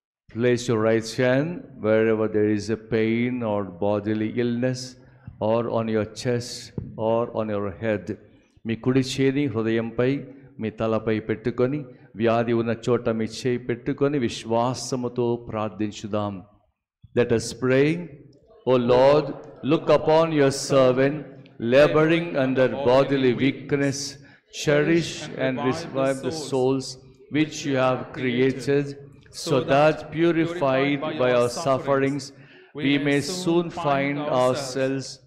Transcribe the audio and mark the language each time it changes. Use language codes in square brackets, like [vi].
[en] Place your right hand wherever there is a pain or bodily illness, or on your chest or on your head. [te] మీ కుడి చేయి హృదయంపై మీ తలపై పెట్టుకొని వ్యాధి ఉన్న చోట మీ చేయి పెట్టుకొని విశ్వాసముతో ప్రార్థించుదాం. [en] Let us pray. O Lord, look upon your servant laboring under bodily weakness. Cherish and revive the souls which you have created, so that, purified by our sufferings, we may soon find ourselves